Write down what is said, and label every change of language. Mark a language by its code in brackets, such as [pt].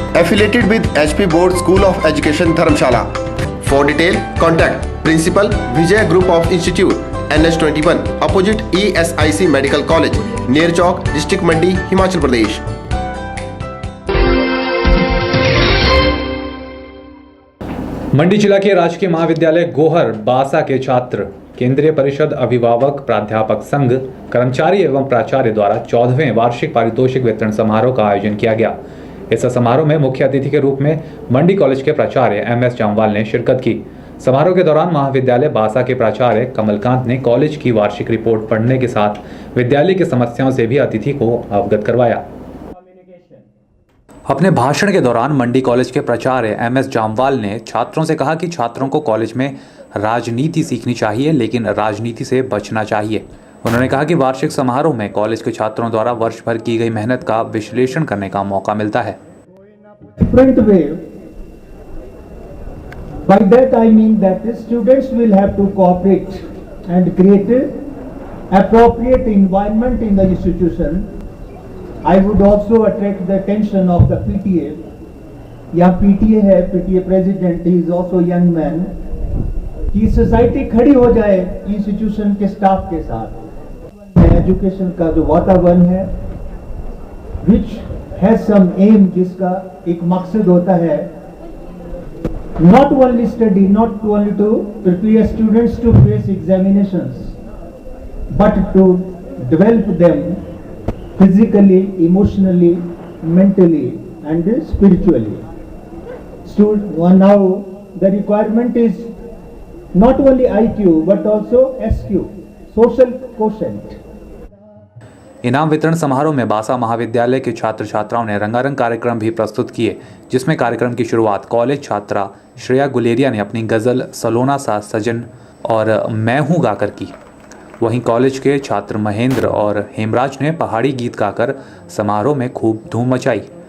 [en] Affiliated with HP Board School of Education Dharamshala. For detail, contact Principal Vijay Group of Institute, NH21, opposite ESIC Medical College, near Chowk, District Mandi, Himachal Pradesh. [hi] मंडी जिला के राजकीय महाविद्यालय गोहर बासा के छात्र केंद्रीय परिषद अभिभावक प्राध्यापक संघ कर्मचारी एवं प्राचार्य द्वारा 14वें वार्षिक पारितोषिक वितरण समारोह का आयोजन किया गया। इस समारोह में मुख्य अतिथि के रूप में मंडी कॉलेज के प्राचार्य MS जामवाल ने शिरकत की। समारोह के दौरान महाविद्यालय बासा के प्राचार्य कमलकांत ने कॉलेज की वार्षिक रिपोर्ट पढ़ने के साथ विद्यालय की समस्याओं से भी अतिथि को अवगत करवाया। अपने भाषण के दौरान मंडी कॉलेज के प्राचार्य MS जामवाल ने छात्रों से कहा कि छात्रों को कॉलेज में राजनीति सीखनी चाहिए, लेकिन राजनीति से बचना चाहिए। उन्होंने कहा कि वार्षिक समारोह में कॉलेज के छात्रों द्वारा वर्ष भर की गई मेहनत का विश्लेषण करने का मौका मिलता है। [en] By that I mean that the students will have to cooperate and create appropriate environment in the institution. I would also attract the attention of the PTA. [hi] यहाँ PTA है, [en] PTA president, he is also young man. [hi] कि society खड़ी हो जाए institution के staff के साथ। Education का जो वातावरण है, [en] which has some aim, [hi] जिसका एक मकसद होता है, [en] not only study, not only to prepare students to face examinations, but to develop them physically, emotionally, mentally and spiritually. Now the requirement is not only IQ but also SQ, social quotient. [hi] इनाम वितरण समारोह में बासा महाविद्यालय के छात्र छात्राओं ने रंगारंग कार्यक्रम भी प्रस्तुत किए, जिसमें कार्यक्रम की शुरुआत कॉलेज छात्रा श्रेया गुलेरिया ने अपनी गज़ल सलोना सा सजन और मैं हूँ गाकर की। वहीं कॉलेज के छात्र महेंद्र और हेमराज ने पहाड़ी गीत गाकर समारोह में खूब धूम मचाई।